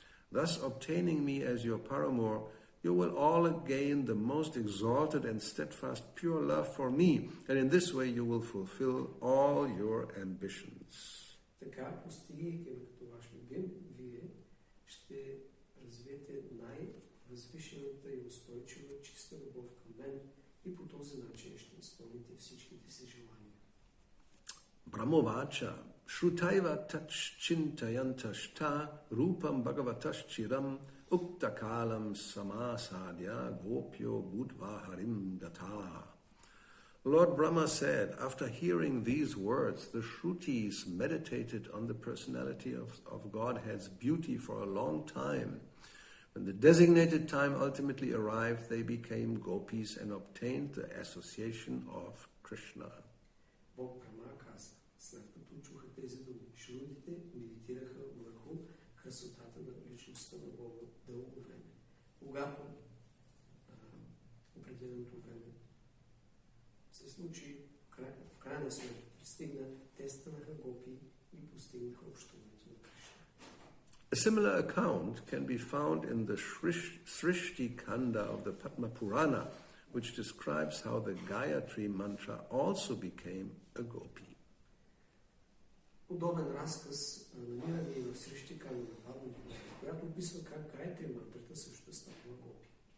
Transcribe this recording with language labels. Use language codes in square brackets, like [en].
[en] Thus, obtaining me as your paramour, you will all gain the most exalted and steadfast pure love for me, and in this way you will fulfill all your ambitions. [bg] Така, постигайки ме като ваш любим, вие ще развиете най-възвишената и устойчива чиста любов към мен и по този начин ще изпълните всичките си желания. [sa] Brahmovāca Shrutaiva tach chintayantashta rupam bhagavatash chiram uktakalam samasadya gopyo budva harim gata. [en] Lord Brahma said, after hearing these words, the Shrutis meditated on the personality of Godhead's beauty for a long time. When the designated time ultimately arrived, they became gopis and obtained the association of Krishna. [bg] Бог Брахма каза, след като чуха тези думи, шрутите медитираха върху красотата на личността на Бога дълго време. Когато определеното време се случи, в крайна сметка пристигна, те станаха гопи и постигнаха общуването на Кришна. [en] A similar account can be found in the Srishti Kanda of the Padma Purana, which describes how the Gayatri mantra also became a gopi. [bg] Подобен разказ намираме и в Сришти Канда на Падма Пурана, която описва как Гайатри мантрата също става гопи.